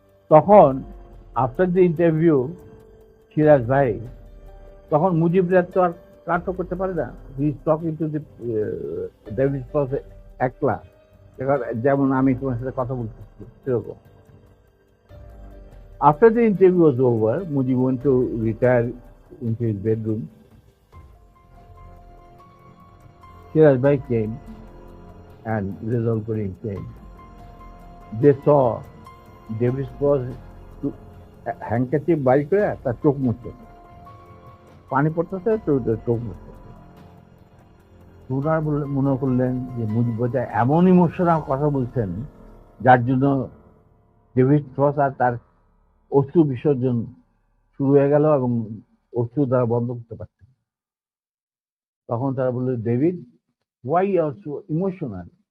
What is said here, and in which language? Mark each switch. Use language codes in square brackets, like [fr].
[bn] তখন [en] after the interview [bn] Siraj ভাই, তখন মুজিবরা তো আর কাট করতে পারে না, [en] he is talking to the David Frost [bn] একলা, এবার যেমন আমি তোমার সাথে কথা বলতেছি সেরকম। [en] After the interview was over, Mujib went to retire into his bedroom. Shiraz Bhai came and Rizal Karim came. They saw Davis was handkerchief [bn] বাইর করে তার চোখ মুছছে, পানি পড়তেছে তো চোখ মুছছে। ওনারা মনে করলেন যে মুজিব বোঝা এমন ইমোশনাল কথা বলছেন যার জন্য ডেভিড ফ্রস আর তার অশ্রু বিসর্জন শুরু হয়ে গেল এবং অশ্রু দ্বারা বন্ধ করতে পারছে। তখন তারা বলল, David, [en] why you are so emotional?